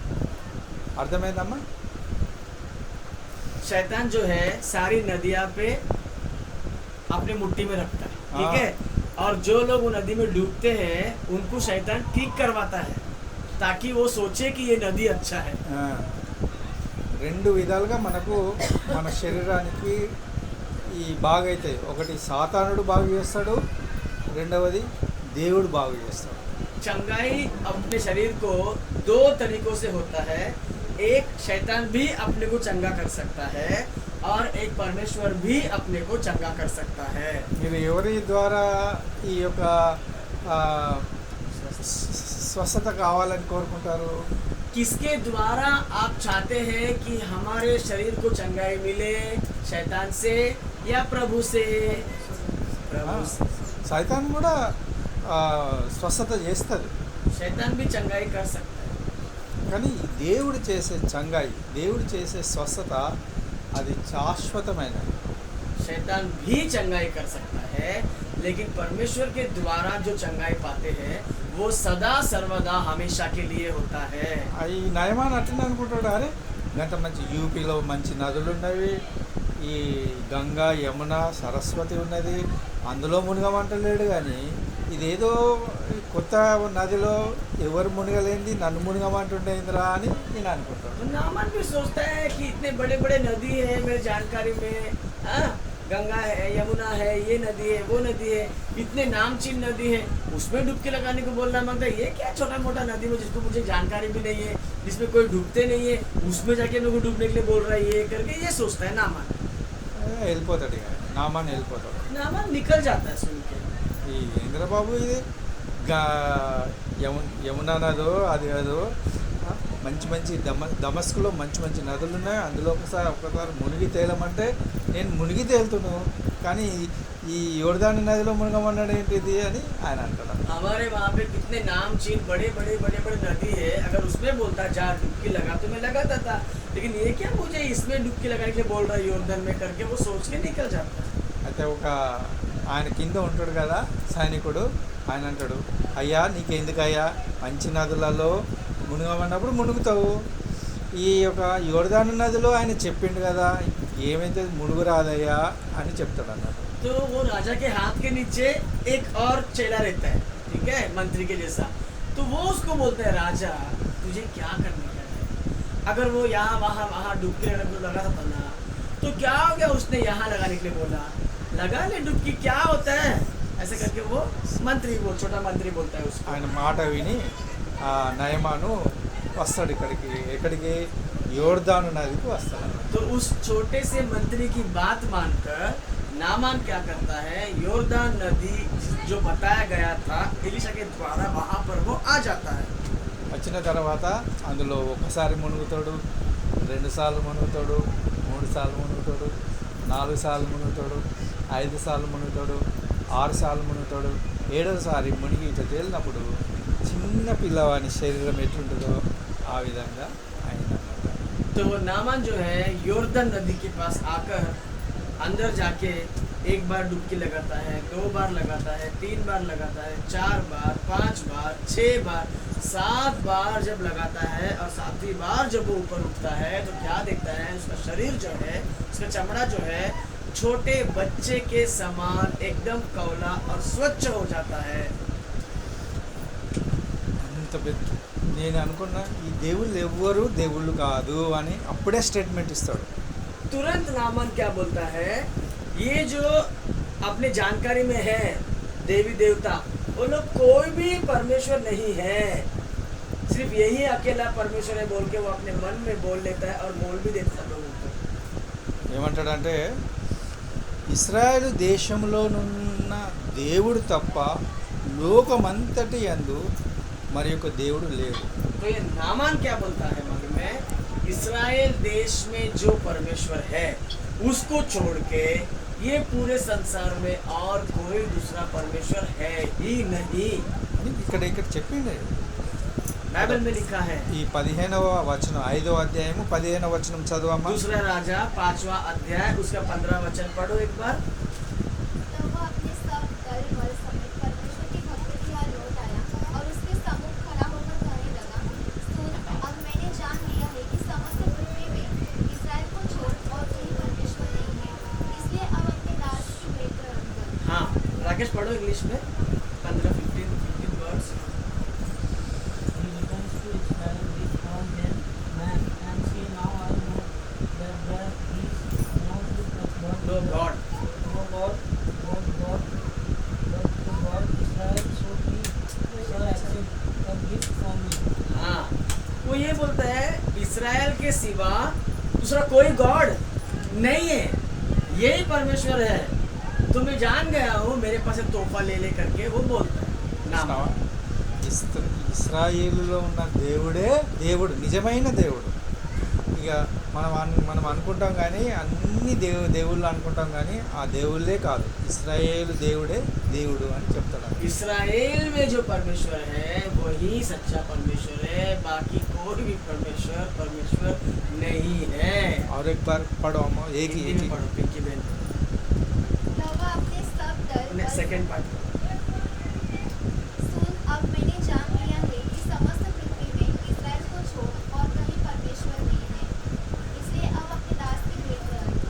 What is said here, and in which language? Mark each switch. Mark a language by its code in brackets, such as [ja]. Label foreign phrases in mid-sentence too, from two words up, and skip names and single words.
[te] అర్థమైందమ్మా? [hi] शैतान जो है सारी नदियाँ पे अपने मुट्ठी में रखता है, ठीक हाँ। है। और जो लोग वो नदी में डूबते हैं उनको शैतान ठीक करवाता है ताकि वो सोचे कि ये नदी अच्छा है। [te] ఆ, రెండు విధాలుగా మనకు మన శరీరానికి ఈ బాగైతాయి. ఒకటి సాతానుడు బాగు చేస్తాడు, రెండవది దేవుడు బాగు చేస్తాడు. [hi] चंगाई अपने शरीर को दो तरीकों से होता है। एक शैतान भी अपने को चंगा कर सकता है और एक परमेश्वर भी अपने को चंगा कर सकता है। [te] మీరు ఎవరి ద్వారా ఈ యొక్క ఆ, స్వస్థత కావాలని కోరుకుంటారు? [hi] किसके द्वारा आप चाहते हैं कि हमारे शरीर को चंगाई मिले, शैतान से या प्रभु से? प्रभु से। [te] సైతాన్ కూడా స్వస్థత చేస్తుంది, [hi] शैतान भी चंगाई कर सकता है। [te] కానీ దేవుడు చేసే చంగాయి, దేవుడు చేసే స్వస్థత అది శాశ్వతమైనది. [hi] शैतान भी चंगाई कर सकता है, लेकिन परमेश्वर के द्वारा जो चंगाई पाते हैं वो सदा सर्वदा हमेशा के लिए होता है। [te] ఈ నయమాన్ అట్లనే అనుకుంటాడు, అరే గంట మంచి యూపీలో మంచి నదులు ఉన్నవి, ఈ గంగా యమున సరస్వతి ఉన్నది, అందులో మునగమంటలేడు. కానీ ఇదేదో కొత్త నదిలో ఎవరు మునగలేంది నన్ను మునగమంటుండేందిరా అని నేను అనుకుంటాను. [hi] तो नामन भी सोचता है कि इतने बड़े बड़े नदी है मेरी जानकारी में, हाँ, गंगा है, यमुना है, ये नदी है, वो नदी है, इतने नामचीन नदी है, उसमें डुबकी लगाने को बोल रहा है। मांगता है ये क्या छोटा मोटा नदी में जिसको मुझे जानकारी भी नहीं है, जिसमें कोई डूबते नहीं है, उसमें जाके मेरे को डूबने के लिए बोल रहा है, ये करके ये सोचता है नामन। [te] వెళ్ళిపోతాడు, ఇక నామాన్ వెళ్ళిపోతాడు. [hi] नामन निकल जाता है सुन के। [te] ఈ ఇంద్రబాబు ఇది యమునా నదో అది అదో మంచి మంచి దమస్కులో మంచి మంచి నదులు ఉన్నాయి, అందులో ఒకసారి మునిగి తేలమంటే నేను మునిగి తేలుతున్నాను, కానీ ఈ యోర్దాను నదిలో మునగమన్నాడు ఏంటిది అని ఆయన అంటాడు. [hi] हमारे वहाँ पे कितने नामचीन बड़े बड़े बड़े बड़े नदी है, अगर उसमें बोलता जा डुबकी लगा तो मैं लगाता था, लेकिन ये क्या मुझे इसमें डुबकी लगाने के लिए बोल रहा है योर्दन में करके वो सोच के निकल जाता है। [te] అయితే ఒక ఆయన కింద ఉంటాడు కదా సైనికుడు, ఆయన అంటాడు, అయ్యా నీకెందుకయ్యా మంచి నదులలో మునగమన్నప్పుడు మునుగుతావు, ఈ యొక్క యోర్దాను నదిలో ఆయన చెప్పిండు కదా ఏమైతే మునుగు రాదయ్యా అని చెప్తాడు అన్నట్టు. [hi] तो वो राजा के हाथ के नीचे एक और चेला रहता है, ठीक है, मंत्री के जैसा। तो वो उसको बोलता है राजा तुझे क्या करने का है, अगर वो यहाँ वहाँ वहाँ डुबकी लगाने को लगा था ना तो क्या हो गया, उसने यहाँ लगाने के लिए बोला, लगा ले डुबकी, क्या होता है, ऐसे करके वो मंत्री छोटा मंत्री बोलता है उसको। [te] ఆయన మాట విని ఆ నయమాను వస్తాడు ఇక్కడికి, ఎక్కడికి యోర్దాను నదికి వస్తాడు. [hi] तो उस छोटे से मंत्री की बात मानकर नामान क्या करता है, योर्दान नदी जो बताया गया था एलिशा के द्वारा वहाँ पर वो आ जाता है। [te] వచ్చిన తర్వాత అందులో ఒకసారి మునుగుతాడు, 2 సార్లు మునుగుతాడు, 3 సార్లు మునుగుతాడు, 4 సార్లు మునుగుతాడు, 5 సార్లు మునుగుతాడు, 6 సార్లు మునుగుతాడు. 7వసారి మునిగి ఇట్లా తేలినప్పుడు చిన్న పిల్లవాని శరీరం ఎట్లుంటుందో ఆ విధంగా అయిందన్నమాట. [hi] तो वो नामान जो है योर्दन नदी के पास आकर अंदर जाके एक बार डुबकी लगाता है, 2 बार लगाता है, 3 बार लगाता है, 4 बार, 5 बार, 6 बार, 7 बार जब लगाता है और 7वीं बार जब वो ऊपर उठता है तो क्या देखता है, उसका शरीर जो है, उसका चमड़ा जो है छोटे बच्चे के समान एकदम कौला और स्वच्छ हो जाता है। [te] అంత పెద్ద నేను అనుకున్నా ఈ దేవుళ్ళు ఎవ్వరు దేవుళ్ళు కాదు అని అప్పుడే స్టేట్మెంట్ ఇస్తాడు. [hi] तुरंत नामान क्या बोलता है, ये जो अपने जानकारी में है देवी देवता, वो लोग कोई भी परमेश्वर नहीं है, सिर्फ यही अकेला परमेश्वर है बोल के वो अपने मन में बोल लेता है और बोल भी देता है लोगों को। [te] ఏమంటాడంటే ఇశ్రాయేలు దేశంలోనున్న దేవుడు తప్ప లోకమంతటి యందు మరి యొక్క దేవుడు లేడు. [hi] तो ये नामान क्या बोलता है मालूम है, इस्राएल देश में जो परमेश्वर है उसको छोड़ के ये पूरे संसार में और कोई दूसरा परमेश्वर है ही नहीं। [te] అని ఇక్కడ చెప్పింది. [hi] बाइबल में लिखा है, [te] ఈ 15వ వచనం 5వ అధ్యాయము 15వ వచనం చదవమ్మా. [hi] दूसरा राजा 5वां अध्याय उसका 15 वचन पढ़ो एक बार। तब वह अपने सब दल बल समेत परमेश्वर की भक्ति के यहाँ लौट आया और उसके सम्मुख खड़ा होकर कहने लगा, सुन, अब मैंने जान लिया है कि समस्त पृथ्वी में इस्राएल को छोड़ और कोई परमेश्वर नहीं है, इसलिए अब अपने दास की भेंट ग्रहण कर। हाँ राकेश पढ़ो इंग्लिश में 15 वर्ड्स। [en] He returns to Israel with all their men and say, now I know that there is no God, no God, no God, but God, but the God Israel should be shall accept a gift from me. [hi] हाँ वो ये बोलता है इस्राएल के सिवा दूसरा कोई गॉड नहीं है, यही परमेश्वर है, तो मैं जान गया हूँ, मेरे पास एक तोहफा ले ले करके वो बोलता है नाम। [te] ఇస్రాయేలులో ఉన్న దేవుడే దేవుడు, నిజమైన దేవుడు. ఇక మనం అనుకుంటాం కానీ అన్ని దేవుళ్ళు అనుకుంటాం కానీ ఆ దేవుళ్ళే కాదు, ఇస్రాయేలు దేవుడే దేవుడు అని చెప్తాడు. [hi] इस्राएल में जो परमेश्वर है वही सच्चा परमेश्वर है, बाकी कोई भी परमेश्वर नहीं है। और एक बार पढ़ो हम एक हिंदी में पढ़ो पिंकी बहन। तब वह अपने सब दल बल [en] second part. [hi] सुन, अब मैंने जान लिया है कि समस्त पृथ्वी में इस्राएल को छोड़ और कहीं परमेश्वर नहीं है, इसलिए अब अपने दास की भेंट ग्रहण कर।